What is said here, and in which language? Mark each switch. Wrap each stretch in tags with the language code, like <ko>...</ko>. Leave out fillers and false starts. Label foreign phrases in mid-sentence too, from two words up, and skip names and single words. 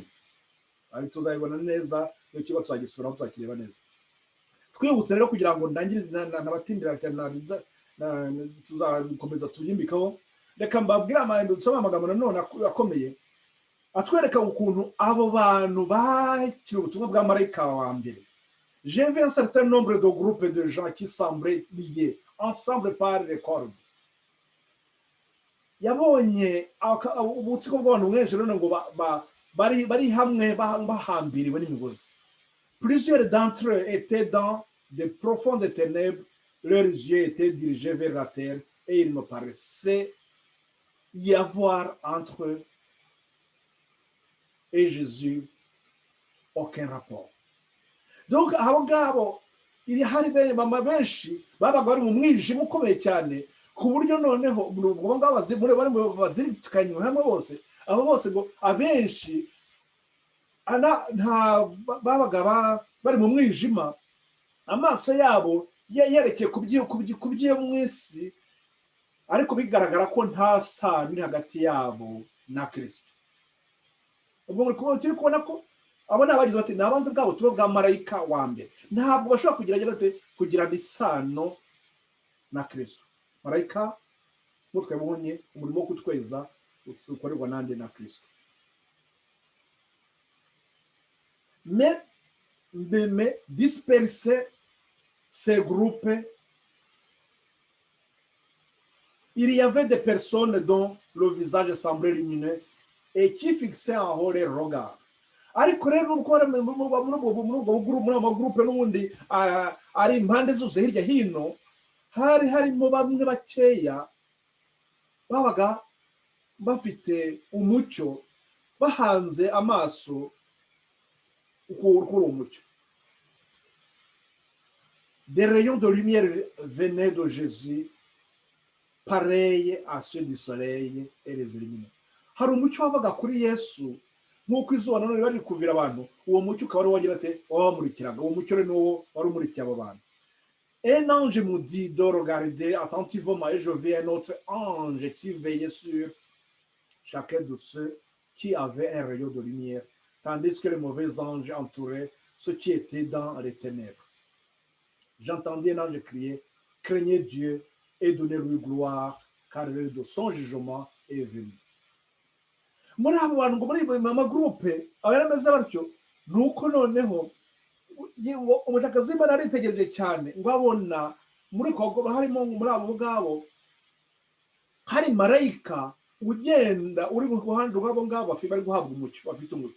<rw>Ari tuzayibona neza, iyo kigo tuzagisura tuzakireba neza. Twihuse rero kugira ngo ndangirize nabatindira cyane tuzakomeza tuyimbikaho. Reka mbabwira amagambo nanone akomeye atwereka ukuntu abo bantu bakira ubutumwa bw'amarayika wa mbere.</rw> <fr>J'ai vu un certain nombre de groupes de gens qui semblaient liés ensemble par les cordes.</fr> <rw>Yabonye ubutsiko bw'abantu mwenshi rero ngo bari hamwe bahambiriwe n'imigozi.</rw> <fr>Plusieurs d'entre eux étaient dans de profondes ténèbres, leurs yeux étaient dirigés vers la terre et il me paraissait y avoir entre eux et Jésus aucun rapport.</fr> <rw>Donc abo ngabo iri hari benshi babaga bari mu mwijima ukomeye cyane, ku buryo noneho ubwo ngabo bari bazirikanye hamwe bose, abo bose ngo abenshi nta babaga bari mu mwijima, amaso yabo yerekeye ku by'iyo mu isi, ariko bigaragara ko nta sano iri hagati yabo na Kristo. Ubwo turi kubona ko abo ni abagize bati ni abanze bwabo tuba bwa marayika wa mbere, ntabwo bashobora kugirana isano na Kristo. Marayika nk'uko twabonye umurimo wo kutweza ukorerwa nande na Kristo.</rw> <fr>Mais disperser ces groupes, il y avait des personnes dont le visage semblait lumineux et qui fixaient en haut les regards.</fr> <rw>Ariko rero muri amagroupe n'ubundi ari impande zose hirya hino, hari harimo bamwe bakeya babaga bafite umucyo, bahanze amaso kuri umucyo.</rw> <fr>Des rayons de lumière venaient de Jésus, pareils à ceux du soleil, et les illuminaient.</fr> <rw>Hari umucyo wavaga kuri Yesu nk'uko izuba nanone bari kuvira abantu, uwo mucyo ukaba ari wagira ate wabamurikiraga. Uwo mucyo rero niwo wari umurikiye abo bantu.</rw> <fr>Un ange me dit de regarder attentivement, et je vis un autre ange qui veillait sur chacun de ceux qui avaient un rayon de lumière, tandis que les mauvais anges entouraient ceux qui étaient dans les ténèbres. J'entendis un ange crier, craignez Dieu et donnez-lui gloire, car l'heure de son jugement est venue.</fr> <rw>Muri abo bantu ngo muri amagroupe abarameze batyo, nuko noneho umushakazi w'Imana aritegereje cyane ngo abona muri harimo muri abo ngabo hari marayika ugenda uri mu ruhande rw'abo ngabo bari guhabwa umucyo, bafite umucyo.</rw>